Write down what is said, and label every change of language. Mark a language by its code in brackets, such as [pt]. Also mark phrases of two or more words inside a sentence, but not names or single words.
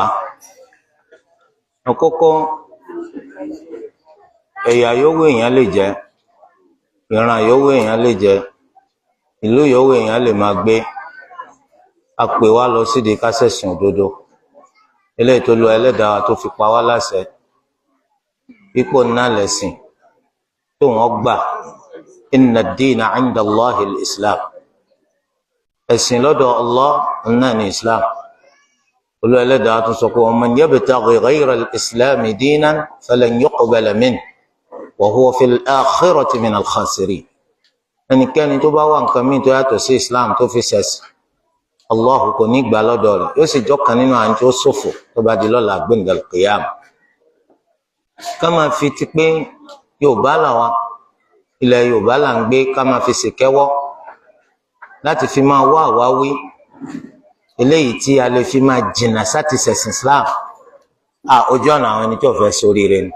[yo] Àkọ́kọ́, ẹ̀yà yòówù èèyàn lè jẹ́, ìran yòówù èèyàn lè jẹ́, ìlú yòówù èèyàn lè máa gbé, a pè wá lọ sídìí ká ṣẹ̀sìn òdodo eléyìí tó Olúwa Ẹlẹ́dàá wa tó fi pa wá láṣẹ pípò náà lẹ̀sìn tó wọ́n gbà. [ar] إن الدين عند الله الإسلام. [yo] Ẹ̀sìn lọ́dọ̀ Allah náà ní Islam. Olúwa Ẹlẹ́dàá tó sọ pé [ar] ومن يبتغ غير الإسلام دينا فلن يقبل منه وهو في الآخرة من الخاسرين. [yo] Ẹnikẹ́ni tó bá wá nǹkan míì tó yàtọ̀ sí Islam tó fi ṣẹ̀sìn, Allah kò ní gbà lọ́dọ̀ rẹ̀, yóò sì jọ́kan nínú àwọn tó ṣòfò tó bá di lọ́la gbẹ̀ngàn qiyamah. Ká máa fi ti pé Yorùbá làwa, ilẹ̀ Yorùbá là ń gbé, ká máa fi ṣèkẹ́wọ́ láti fi máa wá àwáwí eléyìí tí a lè fi máa jìnnà sáti ṣẹ̀sìn Islam, ojú ọ̀nà àwọn ẹni tó fẹ́ ṣoríire ni.